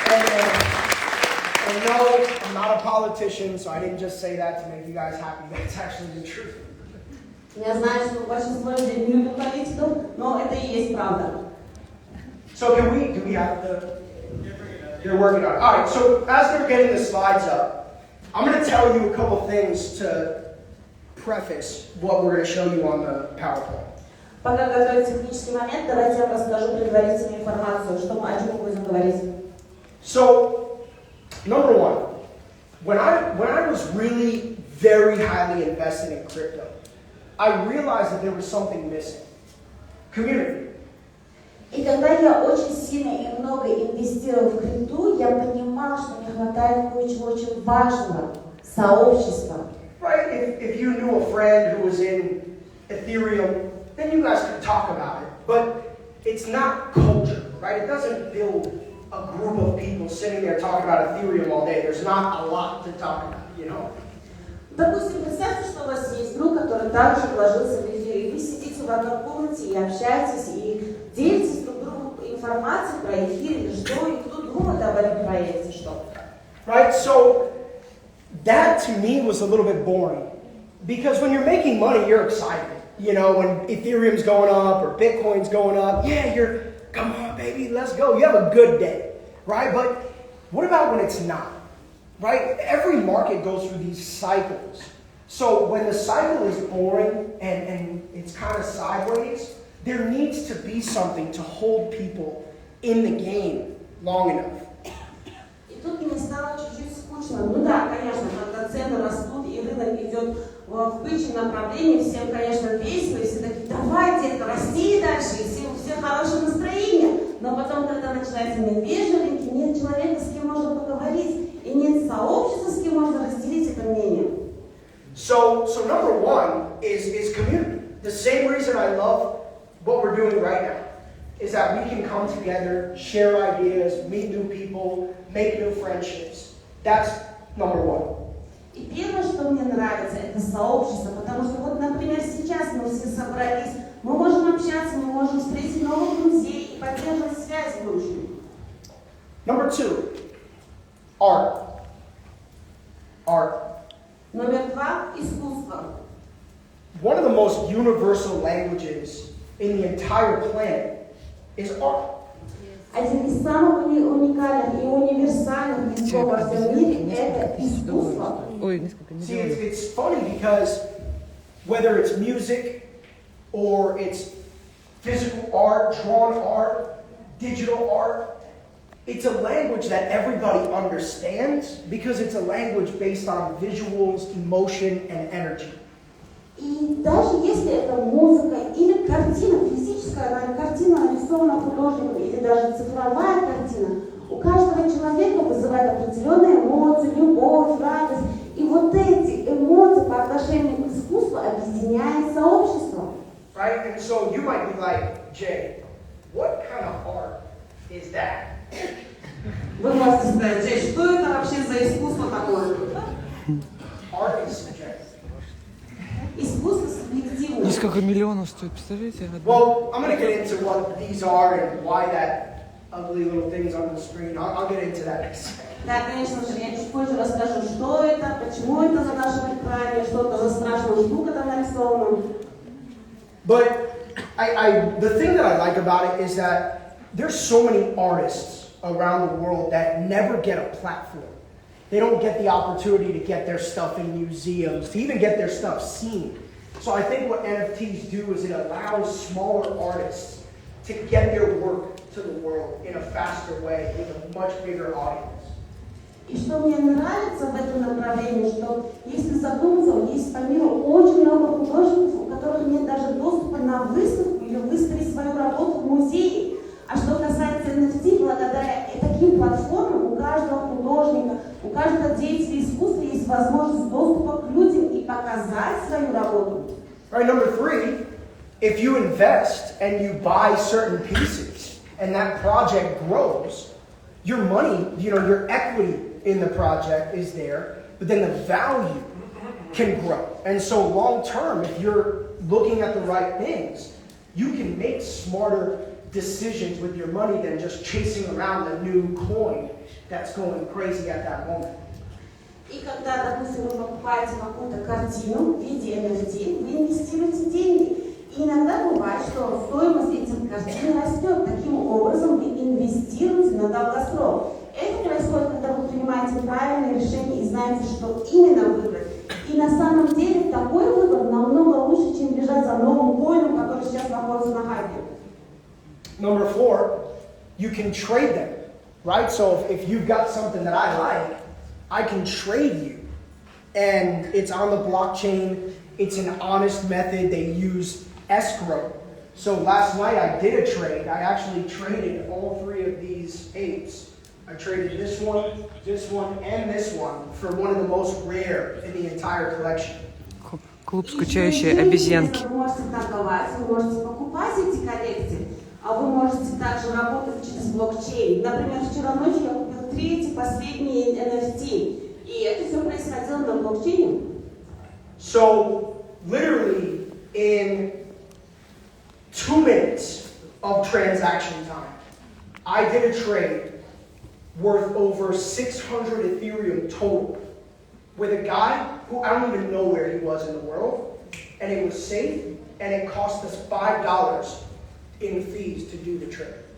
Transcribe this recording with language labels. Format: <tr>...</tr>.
<en>And no, I'm not a politician, so I didn't just say that to make you guys happy. That's actually the truth.</en> <ru>Я знаю, что большинство людей не любят политиков, но это и есть правда.</ru> <en>So do we have the... They're working on it. All right, so as they're getting the slides up, I'm going to tell you a couple things to preface what we're going to show you on the PowerPoint.</en> <ru>Пока готовят технический момент, давайте я вам расскажу предварительную информацию, о чем мы будем говорить.</ru> <en>So, number one, when I was really very highly invested in crypto, I realized that there was something missing. Community.</en> <ru>И когда я очень сильно и много инвестировала в крипту, я понимала, что мне хватает кое-чего очень важного – сообщества.</ru> <en>Right? If you knew a friend who was in Ethereum, then you guys could talk about it. But it's not culture, right? It doesn't build a group of people sitting there talking about Ethereum all day. There's not a lot to talk about, you know?</en> <ru>Допустим, представьте, что у вас есть друг, который также вложился в эфир, и вы сидите в одной комнате и общаетесь, и делитесь друг другу информацией про эфир или что, и кто думает об этом проекте, что.</ru> <en>Right, so that to me was a little bit boring, because when you're making money, you're excited. You know, when Ethereum's going up or Bitcoin's going up, yeah, come on, baby, let's go. You have a good day, right? But what about when it's not? Right? Every market goes through these cycles. So when the cycle is boring and it's kind of sideways, there needs to be something to hold people in the game long enough.</en> <ru>И тут мне стало чуть-чуть скучно. Ну да, конечно, когда цены растут и рынок идет в бычьем направлении, всем, конечно, весело, и все такие, давай, детка, расти дальше, и у всех хорошее настроение. Но потом, когда начинается медвежий рынок, нет человека, с кем можно поговорить. И нет сообщества, с кем можно разделить это мнение.</ru> <en>So number one is community. The same reason I love what we're doing right now is that we can come together, share ideas, meet new people, make new friendships. That's number one.</en> <ru>И первое, что мне нравится, это сообщество, потому что вот, например, сейчас мы все собрались, мы можем общаться, мы можем встретить новых друзей и поддерживать связь в будущем.</ru> <en>Number two. Art.</en> <ru>Номер два – искусство.</ru> <en>One of the most universal languages in the entire planet is art.</en> <ru>Один из самых уникальных и универсальных языков во всем мире – это искусство.</ru> <en>See, it's funny because whether it's music or it's physical art, drawn art, digital art, it's a language that everybody understands because it's a language based on visuals, emotion, and energy.</en> <ru>И даже если это музыка или картина, физическая картина, нарисована художником, или даже цифровая картина, у каждого человека вызывает определенные эмоции, любовь, радость. И вот эти эмоции по отношению к искусству объединяет сообщество.</ru> <en>Right? And so you might be like, Jay, what kind of art is that?</en> <ru>Вы можете сказать, Джей, что это вообще за искусство такое?</ru> <en>Art is subjective.</en> <ru>Искусство субъективно. Несколько миллионов стоит, представляете?</ru> <en>Well, I'm going to get into what these are and why that ugly little thing's on the screen. I'll get into that next.</en> <ru>Да, конечно же, я чуть позже расскажу, что это, почему это за нашим экране, что это за страшная штука там нарисована.</ru> <en>But the thing that I like about it is that there's so many artists around the world that never get a platform. They don't get the opportunity to get their stuff in museums, to even get their stuff seen. So I think what NFTs do is it allows smaller artists to get their work to the world in a faster way with a much bigger audience.</en> <ru>И что мне нравится в этом направлении, что если задуматься, есть по миру очень много художников, у которых нет даже доступа на выставку или выставить свою работу в музее. А что касается NFT, благодаря таким платформам у каждого художника, у каждого деятеля искусства есть возможность доступа к людям и показать свою работу.</ru> <en>All right, number 3, if you invest and you buy certain pieces and that project grows, your money, your equity in the project is there, but then the value can grow. And so long term, if you're looking at the right things, you can make smarter decisions with your money than just chasing around the new coin that's going crazy at that moment.</en> <ru>И когда, допустим, вы покупаете какую-то картину в виде NFT, вы инвестируете деньги. И иногда бывает, что стоимость этих картин растет. Таким образом, вы инвестируете на долгосрок. Это происходит, когда вы принимаете правильное решение и знаете, что именно выбрать. И на самом деле такой выбор намного лучше, чем бежать за новым коином, который сейчас находится на хайпе.</ru> <en>Number 4, you can trade them, right? So if you've got something that I like, I can trade you. And it's on the blockchain. It's an honest method. They use escrow. So last night I did a trade. I actually traded all 3 of these apes. I traded this one, and this one for one of the most rare in the entire collection.</en> <ru>Клуб скучающие обезьянки. Вы можете торговать, вы можете покупать эти коллекции, а вы можете также работать через блокчейн. Например, вчера ночью я купил 3 эти последние NFT, и это все происходило на блокчейне.</ru> <en>So literally in 2 minutes of transaction time, I did a trade worth over 600 Ethereum total with a guy who I don't even know where he was in the world, and it was safe, and it cost us $5 in fees to do the trade.</en>